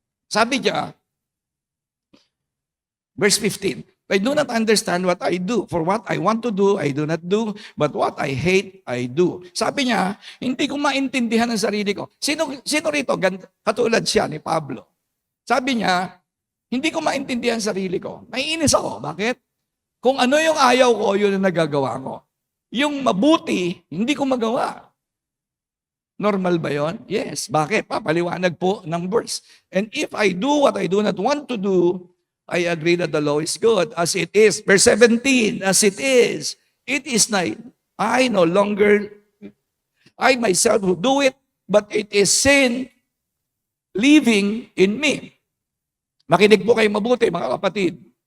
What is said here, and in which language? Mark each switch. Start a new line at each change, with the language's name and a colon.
Filipino: Sabi niya,
English: verse 15, I do not understand what I do. For what I want to do, I do not do. But what I hate, I do.
Filipino: Sabi niya, hindi ko maintindihan ang sarili ko. Sino rito? Katulad siya ni Pablo. Sabi niya, Hindi ko maintindihan sarili ko. Naiinis ako. Bakit? Kung ano yung ayaw ko, yun ang nagagawa ko. Yung mabuti, hindi ko magawa. Normal ba yon? Yes. Bakit? Papaliwanag po ng verse.
English: And if I do what I do not want to do, I agree that the law is good as it is. Verse 17, as it is not, I no longer, I myself who do it, but it is sin living in me.
Filipino: Makinig po kayo mabuti, mga kapatid.